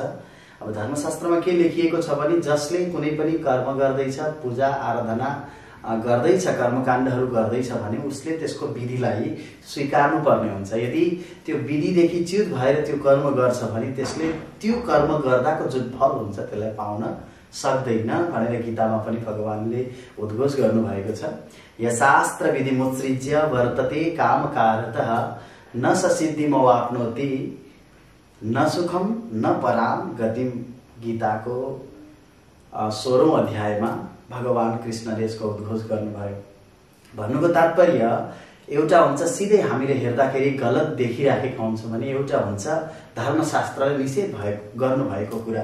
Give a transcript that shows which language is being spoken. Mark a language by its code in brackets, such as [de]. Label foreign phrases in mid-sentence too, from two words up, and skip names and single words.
[ne] अब धर्मशास्त्रमा के लेखिएको छ भने जसले कुनै पनि कर्म गर्दैछ, पूजा आराधना गर्दैछ, कर्मकाण्डहरू गर्दैछ भने उसले त्यसको विधिलाई स्वीकार्नु पर्ने हुन्छ। यदि त्यो विधिदेखि च्युत भएर त्यो कर्म गर्छ भने त्यसले त्यो कर्म गर्दाको जुन फल हुन्छ त्यसलाई पाउन सक्दैन भनेर गीतामा पनि भगवानले उद्घोष गर्नुभएको छ। [sa] यशास्त्र विधि मुत्सृज्य वर्तते कामकारतः न स सिद्धिमवाप्नोति न सुखम न पराम गतिम। [ne] गीताको 16औं अध्यायमा भगवान कृष्णले यसको उद्घोष गर्नुभयो। भन्नुको तात्पर्य एउटा हुन्छ सिधै हामीले हेर्दाखेरि गलत देखिराखेका हुन्छौँ भने, एउटा हुन्छ धर्मशास्त्रले निषेध गर्नुभएको कुरा।